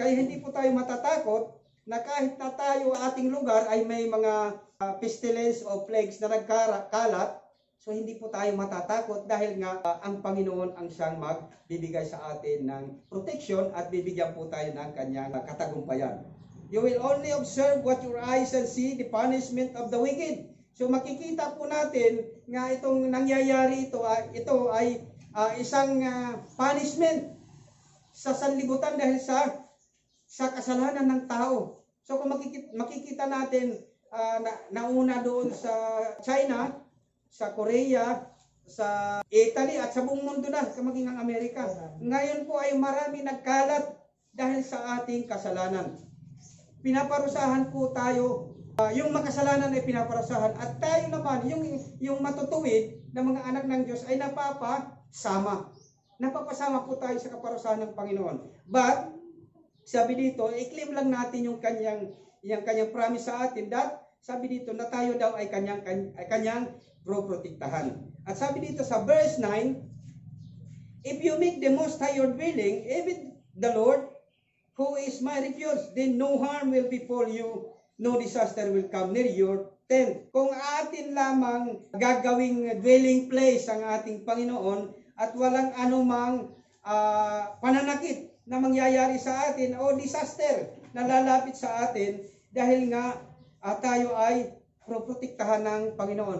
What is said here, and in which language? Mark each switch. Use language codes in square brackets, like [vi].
[tl] Kaya hindi po tayo matatakot na kahit na tayo ating lugar ay may mga pestilence o plagues na nagkalat, So hindi po tayo matatakot dahil nga ang Panginoon ang siyang magbibigay sa atin ng protection at bibigyan po tayo ng kanyang katagumpayan. [en] You will only observe what your eyes shall see, the punishment of the wicked. [tl] So makikita po natin nga itong nangyayari ito ay isang punishment sa sanlibutan dahil sa kasalanan ng tao. So kung makikita natin nauna doon sa China, sa Korea, sa Italy at sa buong mundo na, maging ang Amerika. Ngayon po ay marami nagkalat dahil sa ating kasalanan. Pinaparusahan po tayo, yung makasalanan ay pinaparusahan at tayo naman, yung matutuwid na mga anak ng Diyos ay napapasama. Napapasama po tayo sa kaparusahan ng Panginoon. But, sabi dito, i-claim lang natin yung kanyang promise sa atin that sabi dito na tayo daw ay kanyang proprotektahan. At sabi dito sa [en] verse 9, if you make the Most High your dwelling, even the Lord, who is my refuge, then no harm will befall you, no disaster will come near your tent. [tl] Kung atin lamang gagawing dwelling place ang ating Panginoon at walang anumang pananakit na mangyayari sa atin o disaster na lalapit sa atin dahil nga tayo ay proprotektahan ng Panginoon.